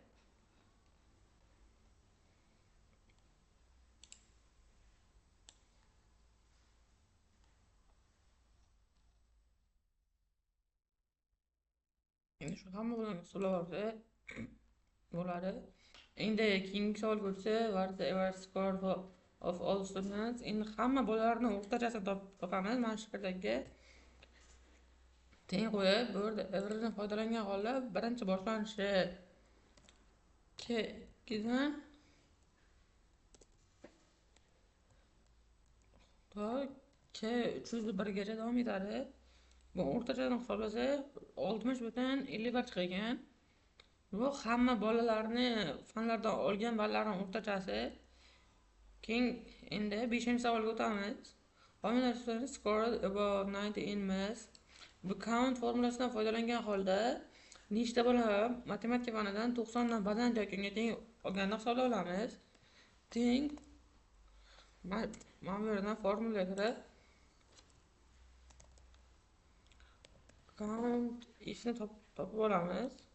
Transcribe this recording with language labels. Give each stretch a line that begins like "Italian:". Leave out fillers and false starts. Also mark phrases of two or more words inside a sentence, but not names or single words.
Uzbek: Endi shu hamma bilan hisoblab olsa bo'ladi. Endi keyingi savolga o'tsa,
English: what is the average score of all students?
Uzbek: Endi hamma bolalarni o'rtachasini topamiz. Mana shu yerdagi teng qo'yib, bu yerda averajdan foydalangan holda birinchi boshlanishi K2 dan to K301gacha davom etadi. Bu o'rtachadan hisoblasa 60,51 chiqgan. Bu hamma bolalarni fanlardan olgan ballarning o'rtachasi. Keyin endi 5-savolga o'tamiz.
English: How many students scored above 90 in maths?
Uzbek: Bu count formulasidan foydalangan holda nechta bola matematika fanidan 90 dan baland yoki unga teng olganini hisoblab olamiz. teng. Mana bu yerdan formulaga kirib count ifni topib olamiz.